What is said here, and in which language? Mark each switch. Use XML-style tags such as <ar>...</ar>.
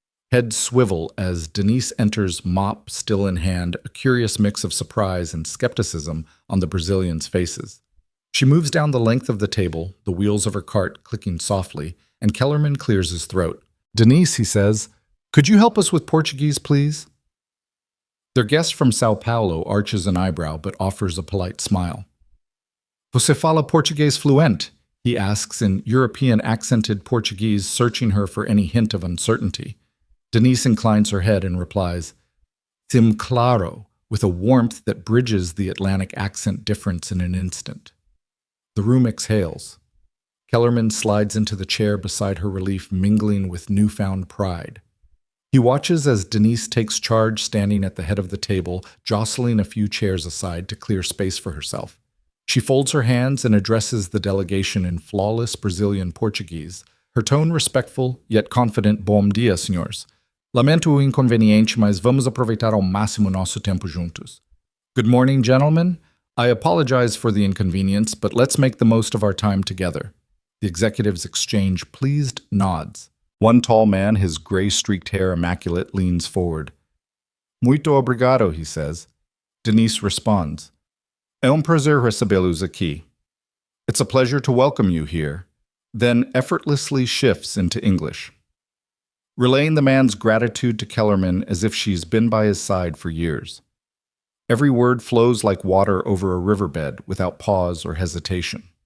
<en>Heads swivel as Denise enters, mop still in hand, a curious mix of surprise and skepticism on the Brazilians' faces. She moves down the length of the table, the wheels of her cart clicking softly, and Kellerman clears his throat. "Denise," he says, "could you help us with Portuguese, please?" Their guest from Sao Paulo arches an eyebrow but offers a polite smile.</en> <pt>"Você fala português fluent?"</pt> <en>he asks in European accented Portuguese, searching her for any hint of uncertainty. Denise inclines her head and replies,</en> <pt>"Sim claro,"</pt> <en>with a warmth that bridges the Atlantic accent difference in an instant. The room exhales. Kellerman slides into the chair beside her, relief mingling with newfound pride. He watches as Denise takes charge, standing at the head of the table, jostling a few chairs aside to clear space for herself. She folds her hands and addresses the delegation in flawless Brazilian Portuguese, her tone respectful yet confident.</en> <pt>"Bom dia, senhores. Lamento o inconveniente, mas vamos aproveitar ao máximo nosso tempo juntos."</pt> <en>"Good morning, gentlemen. I apologize for the inconvenience, but let's make the most of our time together." The executives exchange pleased nods. One tall man, his gray-streaked hair immaculate, leans forward.</en> <pt>"Muito obrigado,"</pt> <en>he says. Denise responds,</en> <pt>"É prazer recebê-los aqui."</pt> <en>"It's a pleasure to welcome you here," then effortlessly shifts into English, relaying the man's gratitude to Kellerman as if she's been by his side for years. Every word flows like water over a riverbed without pause or hesitation.</en>